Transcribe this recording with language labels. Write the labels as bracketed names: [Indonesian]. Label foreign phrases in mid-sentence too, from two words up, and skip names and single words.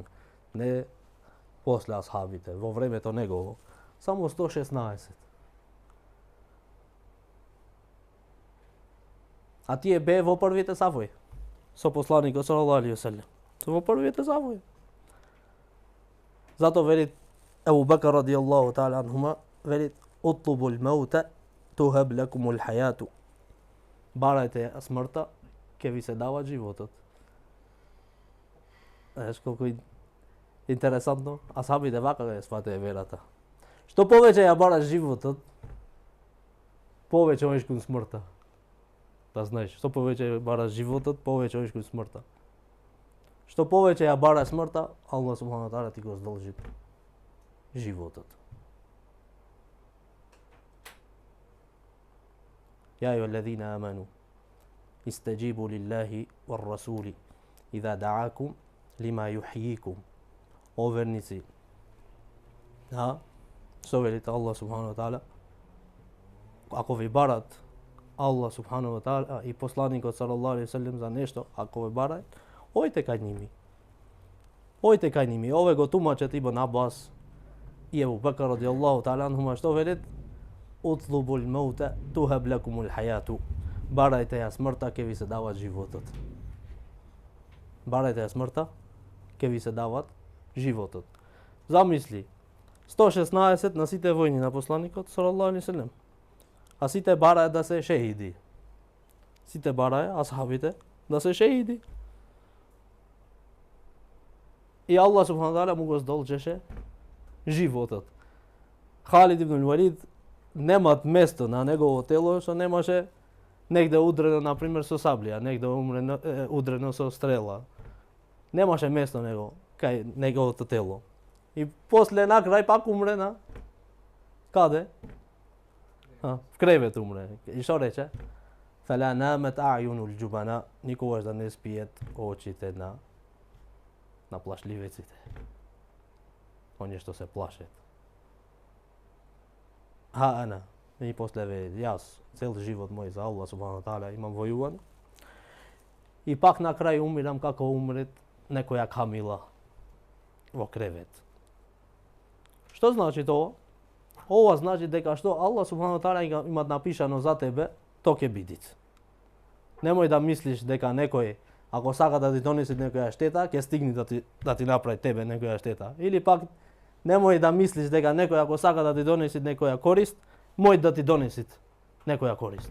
[Macedonian] Не после асхабите, во времето негово. Само 116. А тие бе во првите сафои. Со посланикот [Arabic] صلى الله عليه وسلم. [Macedonian] Во првите сафои. Зато вели Абу Бакр [Arabic] رضي الله تعالى عنهما, вели اطلبوا الموت توهب لكم الحياة. [Macedonian] Барајте смртта, ќе ви се дава животот. Знаеш колку интересантно, асхабите вака ја сватеа верата. Што повеќе ја бараш животот, повеќе одиш кон смртта. Да знаеш, што повеќе бараш животот, повеќе одиш кон смртта. Што повеќе ја бараш смртта, Аллах [Arabic] سبحانه وتعالى [Macedonian] ти го задолжи животот. [Arabic] يا أيها الذين آمنوا استجيبوا لله والرسول إذا دعاكم لما يحييكم. [Macedonian] О верници. Ха? Што велите Аллах [Arabic] سبحانه وتعالى? [Macedonian] Ако ви барат Аллах [Arabic] سبحانه وتعالى [Macedonian] и посланикот [Arabic] صلى الله عليه وسلم [Macedonian] за нешто, ако ви барат, ојте ка њими. Ојте ка њими. Ове го тумачет Ибн Аббас и Ебу Бекр [Arabic] رضي الله تعالى عنهما [Macedonian] што велит? [Arabic] اطلبوا الموت توهب لكم الحياة. [Macedonian] Барајте ја смрта, ќе ви се дават животот. Барајте ја смрта, ќе ви се дават животот. Zamisli, 116 на сите војни на посланикот [Arabic] صلى الله عليه وسلم. [Macedonian] А сите бараја да се шеиди. Сите бараја асхабите да се шеиди. И Аллах [Arabic] سبحانه وتعالى [Macedonian] му го задолжеше животот. Халид ибн Валид немат место на негово тело што немаше негде удрено, например, со саблија, негде удрено со стрела. Немаше место него кај неговото тело. И после на крај пак умре на каде? В кревет умре. И што рече? [Arabic] فلا نامت أعين الجبناء, [Macedonian] никогаш да не спиет очите на плашливеците. Оние што се плашат. Ана, и после вели, јас цел живот мој за Аллах [Arabic] سبحانه تعالى [Macedonian] имам војуван. И пак на крај умирам како умрет некоја камила во кревет. Што значи тоа? Ова значи дека што Аллах [Arabic] سبحانه تعالى [Macedonian] има напишано за тебе, то ќе биде. Немој да мислиш дека некој ако сака да ти донесе некоја штета, ќе стигне да ти направи тебе некоја штета. Или пак немој да мислиш дека некој ако сака да ти донесе некоја корист, мој да ти донесе некоја корист.